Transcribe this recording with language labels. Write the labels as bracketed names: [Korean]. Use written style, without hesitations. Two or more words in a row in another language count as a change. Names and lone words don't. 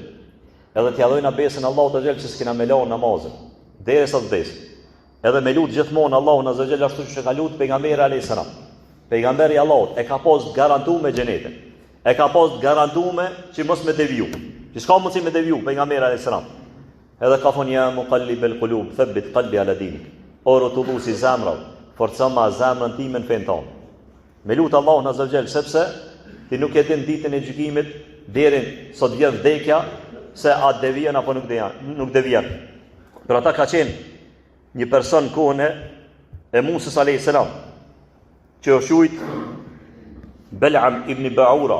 [Albanian] Edhe të adhurojnë besën Allahut [Arabic] عز وجل [Albanian] që s'kena me lanë namazin derisa të vdes. Edhe me lut gjithmonë Allahun [Arabic] عز وجل [Albanian] ashtu siç e ka lut pejgamberi [Arabic] عليه السلام. [Albanian] Pejgamberi i Allahut e ka pas garantuar me xhenetin. E ka pas garantuar që mos me deviju. Që s'ka mundsi me deviju pejgamberi [Arabic] عليه السلام. [Albanian] Edhe ka thonë [Arabic] يا مقلب القلوب ثبت قلبي على دينك. [Albanian] O rotulluesi zemrave, forco ma zemrën time në fen tonë. Me lut Allahun [Arabic] عز وجل [Albanian] sepse ti nuk e din ditën e gjykimit deri sot vjen vdekja se a devijon apo nuk devijon. Për ata ka qenë një person kohën e Musës [Arabic] عليه السلام, [Albanian] që është quajt Bel'am ibn Ba'ura.